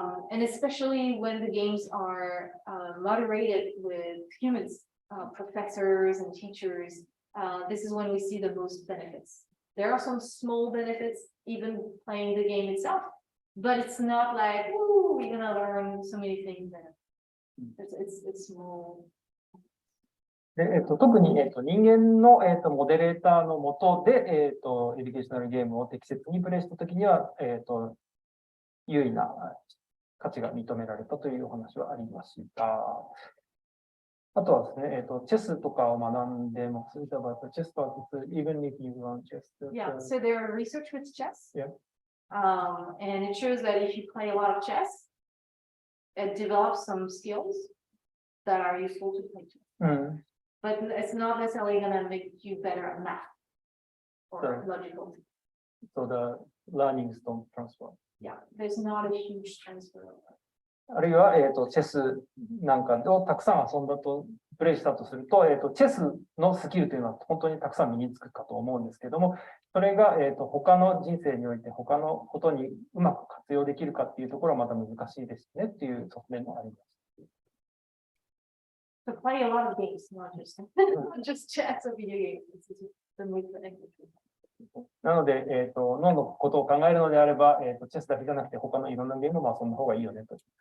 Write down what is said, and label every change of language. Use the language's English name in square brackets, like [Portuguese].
[English] And especially when the games are moderated with humans, professors and teachers, this is when we see the most benefits. There are some small benefits, even playing the game itself, but it's not like, ooh, we're gonna learn so many things. It's small. [Japanese] で特に、人間の、モデレーターの下で、エデュケーショナルゲームを適切にプレイしたときには、優位な価値が認められたというお話はありました。あとはですね、チェスとかを学んでます。 [English] About chess practice, even if you learn chess. Yeah, so there are research with chess. Yeah. And it shows that if you play a lot of chess, it develops some skills that are useful to play chess. But it's not necessarily going to make you better at math or logical. So the learnings don't transfer. Yeah, there's not a huge transfer. [Japanese] あるいは、チェスなんかをたくさん遊んだと、プレイしたとすると、チェスのスキルというのは本当にたくさん身につくかと思うんですけども、それが、他の人生において他のことにうまく活用できるかっていうところはまた難しいですねっていう側面もあります。 [English] To play a lot of games, not just chess or video games. The most benefit. [Japanese] なので、脳のことを考えるのであれば、チェスだけじゃなくて他のいろんなゲームも遊んだ方がいいよねと。